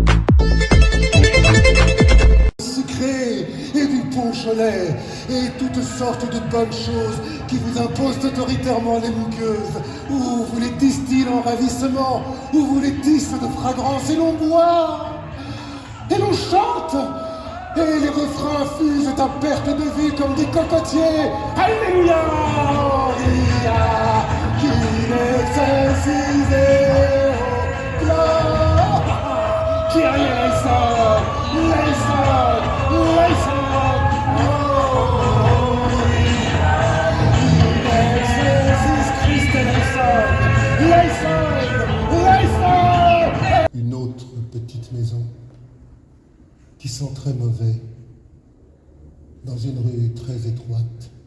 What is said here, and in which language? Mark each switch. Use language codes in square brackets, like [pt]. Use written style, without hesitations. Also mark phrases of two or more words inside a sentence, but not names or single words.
[fr] Sucré et du Beaujolais et toutes sortes de bonnes choses qui vous imposent autoritairement les muqueuses, ou vous les distillent en ravissement, ou vous les tissent de fragrance, et l'on boit, et l'on chante, et les refrains fusent à perte de vue comme des cocotiers. Alléluia, [el] Maria, [fr] qui l'exercisait, [el] Κύριε ελέησον, ελέησον, ελέησον. [fr] Une autre petite maison qui sent très mauvais dans une rue très étroite.